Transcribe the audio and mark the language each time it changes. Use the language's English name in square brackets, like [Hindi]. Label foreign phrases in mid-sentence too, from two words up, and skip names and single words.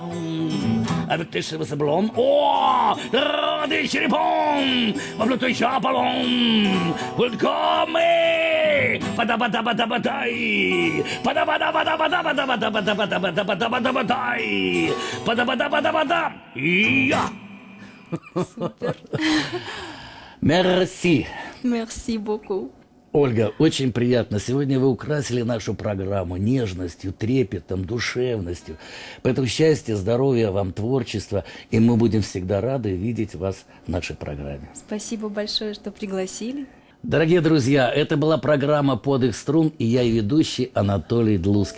[French] Avec tes cheveux blonds, oh, des cheveux bons, Pablo te japalon, welcome, padabadabadabadai, padabadabadabadabadabadabadabadabadabadai, padabadabadabadab, ya. Merci. Merci beaucoup. [Russian] Ольга, очень приятно. Сегодня вы украсили нашу программу нежностью, трепетом, душевностью. Поэтому счастья, здоровья вам, творчества. И мы будем всегда рады видеть вас в нашей программе. Спасибо большое, что пригласили. Дорогие друзья, это была программа «Подых струн», и я, ее ведущий Анатолий Длуцкий.